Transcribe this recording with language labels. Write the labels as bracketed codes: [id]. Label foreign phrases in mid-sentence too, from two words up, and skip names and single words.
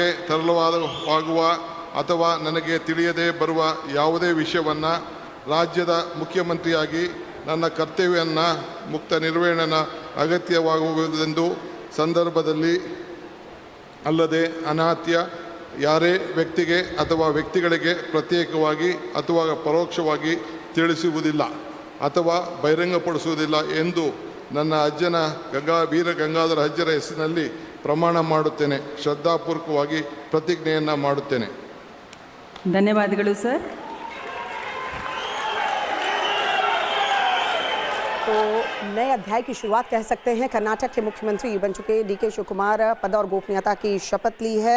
[kn] ತರಲಾಗುವ ಅಥವಾ ನನಗೆ ತಿಳಿಯದೇ ಬರುವ ಯಾವುದೇ ವಿಷಯವನ್ನು ರಾಜ್ಯದ ಮುಖ್ಯಮಂತ್ರಿಯಾಗಿ ನನ್ನ ಕರ್ತವ್ಯವನ್ನು ಮುಕ್ತ ನಿರ್ವಹಣೆಯ ಅಗತ್ಯವಾಗುವುದೆಂದು ಸಂದರ್ಭದಲ್ಲಿ ಅಲ್ಲದೆ ಅನಾತ್ಯ ಯಾರೇ ವ್ಯಕ್ತಿಗೆ ಅಥವಾ ವ್ಯಕ್ತಿಗಳಿಗೆ ಪ್ರತ್ಯೇಕವಾಗಿ ಅಥವಾ ಪರೋಕ್ಷವಾಗಿ ತಿಳಿಸುವುದಿಲ್ಲ ಅಥವಾ ಬಹಿರಂಗಪಡಿಸುವುದಿಲ್ಲ ಎಂದು ನನ್ನ ಅಜ್ಜನ ವೀರ ಗಂಗಾಧರ ಅಜ್ಜರ ಹೆಸರಿನಲ್ಲಿ ಪ್ರಮಾಣ ಮಾಡುತ್ತೇನೆ. ಶ್ರದ್ಧಾಪೂರ್ವಕವಾಗಿ ಪ್ರತಿಜ್ಞೆಯನ್ನು ಮಾಡುತ್ತೇನೆ. ಧನ್ಯವಾದಗಳು ಸರ್. [hi] तो नए अध्याय की शुरुआत कह सकते हैं. कर्नाटक के मुख्यमंत्री बन चुके डी के शिवकुमार पद और गोपनीयता की शपथ ली है.